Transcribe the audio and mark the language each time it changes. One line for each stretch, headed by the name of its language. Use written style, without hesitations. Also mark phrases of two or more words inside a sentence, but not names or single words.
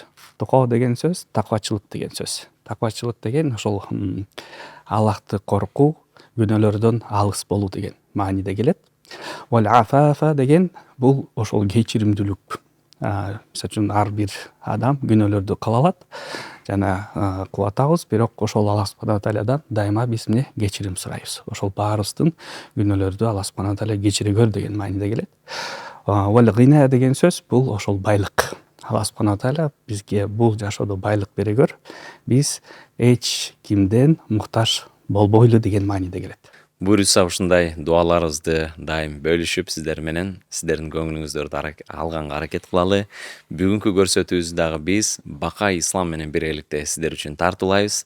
Kyrgyz: Тука деген сөз таквачылык деген сөз. Таквачылык деген ошол Аллахты коркуу, күнөөлөрдөн алыс болуу деген мааниде келет.
Arabic: والعفاف
Kyrgyz: деген бул ошол кечиримдүүлүк. Мисалы үчүн ар бир адам күнөөлөрдү кыла алат жана кылып атабыз, бирок ошол Аллах субхана таалядан дайыма биз эмне кечирим сурайбыз. Ошол баарыбыздын күнөөлөрдү Аллах субхана тааля кечире көр деген мааниде келет.
Arabic: والغنى
Kyrgyz: деген сөз бул ошол байлык. Аллах субхана тааля бизге бул жашоодо байлык бере көр, биз эч кимден муктаж болбойлу деген мааниде келет. Буюрса ушундай дуаларыбызды дайым бөлүшүп сиздер менен сиздердин көңүлүңүздөрдү алганга аракет кылалы. Бүгүнкү көрсөтүүбүздү дагы биз Бакай ислам менен биргеликте сиздер үчүн тартуулайбыз.